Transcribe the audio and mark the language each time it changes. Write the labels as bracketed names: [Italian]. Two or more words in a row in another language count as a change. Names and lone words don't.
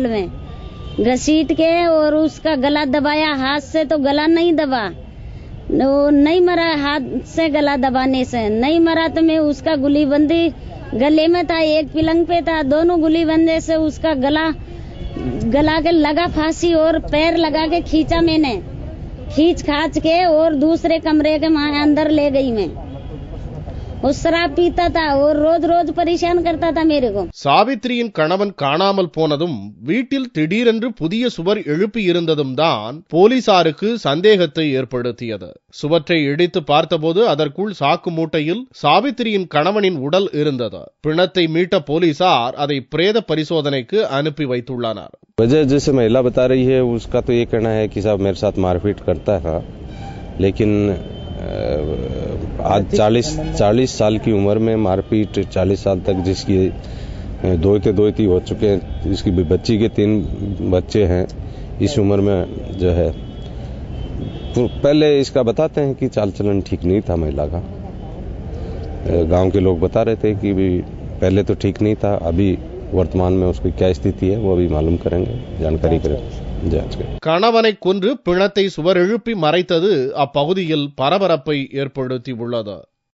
[Hindi] में, घसीट के और उसका गला दबाया हाथ से, तो गला नहीं दबा, वो नहीं मरा, हाथ से गला दबाने से नहीं मरा तो मैं उसका गुली बंदी गले में था, एक पिलंग पे था, दोनों गुली बंदे से उसका गला के लगा फांसी और पैर लगा के खींचा, मैंने खींच खाच के और दूसरे कमरे के अंदर ले गई मैं। वो शराब पीता था और रोज रोज परेशान करता था मेरे को. [Tamil] சாவித்ரியின் கணவன் காணாமல் போனதும் வீட்டில் திடீரென்று புதிய சுவர் எழுப்பி இருந்ததும் தான் போலீசாருக்கு சந்தேகத்தை ஏற்படுத்தியது. சுவற்றை இடித்து பார்த்தபோது அதற்குள் சாக்கு மூட்டையில் சாவித்ரியின் கணவனின் உடல் இருந்தது. பிணத்தை மீட்ட போலீசார் அதை பிரேத பரிசோதனைக்கு அனுப்பி வைத்துள்ளனர். [Hindi] वजह जैसे महिला बता रही है उसका तो ये कहना है कि साहब मेरे साथ मारपीट करता था, लेकिन आज 40 साल की उम्र में मारपीट, 40 साल तक जिसकी दोती हो चुके हैं, जिसकी बच्ची के 3 बच्चे हैं, इस उम्र में जो है पहले इसका बताते हैं कि चाल चलन ठीक नहीं था महिला का. गांव के लोग बता रहे थे कि भी पहले तो ठीक नहीं था, अभी वर्तमान में उसकी क्या स्थिति है वो अभी मालूम करेंगे, जानकारी करेंगे. [Tamil] கணவனை கொன்று பிணத்தை சுவர் எழுப்பி மறைத்தது அப்பகுதியில் பரபரப்பை ஏற்படுத்தியுள்ளது.